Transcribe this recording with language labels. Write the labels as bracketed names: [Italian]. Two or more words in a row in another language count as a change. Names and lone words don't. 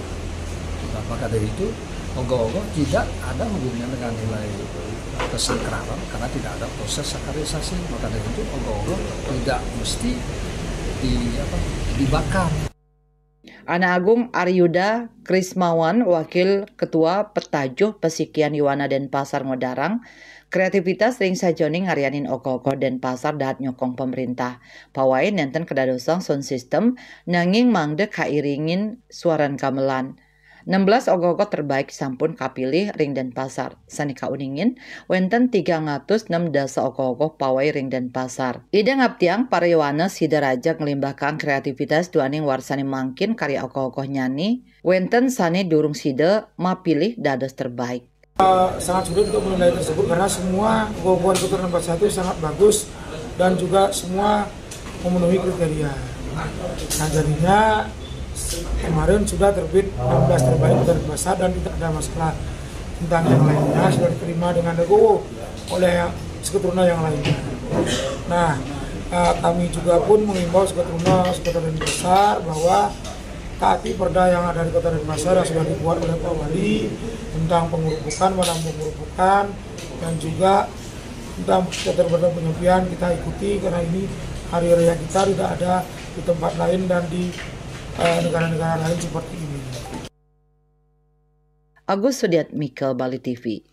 [Indonesian] Nah, maka dari itu ogoh-ogoh tidak ada hubungannya dengan nilai kesakralan karena tidak ada proses sakralisasi. Maka dari itu ogoh-ogoh tidak mesti dibakar. [Balinese] Ana Agung Aryuda Krismawan, Wakil Ketua Petajuh Pesikian Yuwana Denpasar Ngodarang, kreativitas ring sajoning ngarianin ogoh-ogoh Denpasar dahat nyokong pemerintah. Pawai nenten kedadosang sound system nanging mangde kairingin suaran gamelan. 16 ogoh-ogoh terbaik sampun kapilih ring Denpasar. Sani kauningin, wenten 306 dasa ogoh-ogoh pawai ring Denpasar. Ida ngaptiang para Yuwana sidaraja ngelimbahkan kreativitas duaning warsani mangkin karya ogoh-ogoh nyani. Wenten sani durung sida mapilih dados terbaik. [Indonesian] Sangat sulit untuk menilai tersebut karena semua ogoh-ogoh di Kota Denpasar itu sangat bagus dan juga semua memenuhi kriteria. Nah jadinya kemarin sudah terbit 16 terbaik Kota Denpasar dan tidak ada masalah tentang yang lainnya sudah diterima dengan legowo oleh seketuruna yang lainnya. Nah kami juga pun mengimbau seketuruna Kota Denpasar bahwa taati perda yang ada di Kota Denpasar yang sudah dibuat oleh Pak Wali tentang pengurupukan, dan juga tentang catur berata penyepian kita ikuti karena ini hari raya kita tidak ada di tempat lain dan di negara-negara lain seperti ini. Agus Sudiat Mika, Bali TV.